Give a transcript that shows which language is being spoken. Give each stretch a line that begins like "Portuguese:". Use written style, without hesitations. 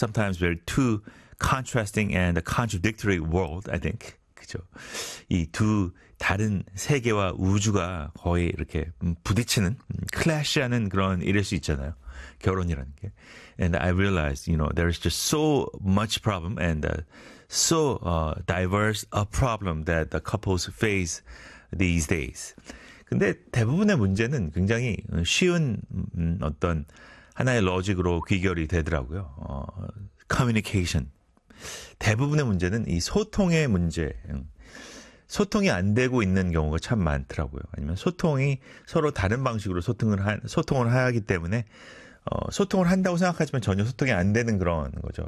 English: Sometimes we're two contrasting and a contradictory world, I think.
Korean: 그죠? 이두 다른 세계와 우주가 거의 이렇게 부딪히는 클래시하는 그런 일일 수 있잖아요. 결혼이라는 게.
English: And I realized, you know, there is just so much problem and so diverse a problem that the couples face these days.
Korean: 근데 대부분의 문제는 굉장히 쉬운 어떤 하나의 로직으로 귀결이 되더라고요.
English: Communication.
Korean: 대부분의 문제는 이 소통의 문제. 소통이 안 되고 있는 경우가 참 많더라고요. 아니면 소통이 서로 다른 방식으로 소통을 하기 때문에 소통을 한다고 생각하지만 전혀 소통이 안 되는 그런 거죠.